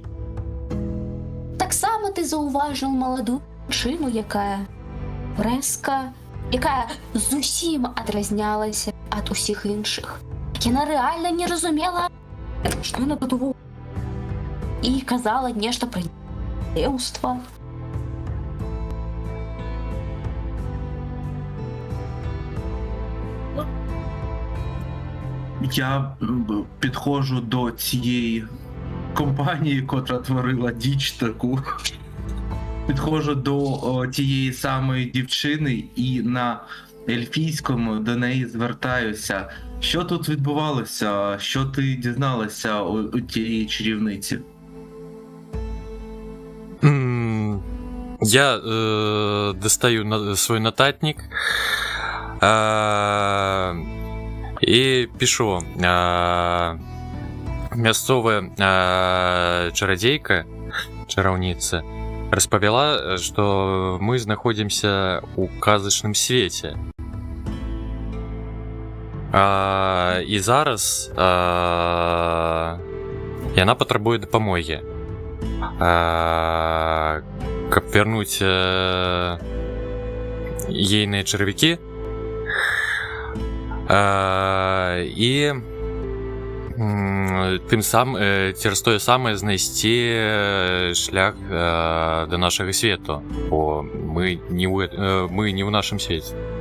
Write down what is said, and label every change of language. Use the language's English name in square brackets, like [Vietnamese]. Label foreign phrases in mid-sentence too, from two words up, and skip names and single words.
[Belarusian] Таксама ты заўважыў маладую жанчыну, якая рэзка, якая зусім адразнялася ад усіх іншых. Яна рэальна не разумела, што яна тут увогуле, і казала нешта пра дзеўства. [Ukrainian] Я підходжу до цієї компанії, котра творила діч таку. Підходжу до тієї самої дівчини і на ельфійському до неї звертаюся. Що тут відбувалося? Що ти дізналася у тієї чарівниці? [Russian] Я достаю свой нотатник и пишу. [Belarusian] Мясцовая чародейка, чараўніца, распавяла, что мы знаходзімся у казачным свеце. І зараз яна патрабуе дапамогі, каб вярнуць ейныя чарвякі і тым самым цераз тое самае знайсці шлях да нашага свету, бо мы не ў нашым свеце.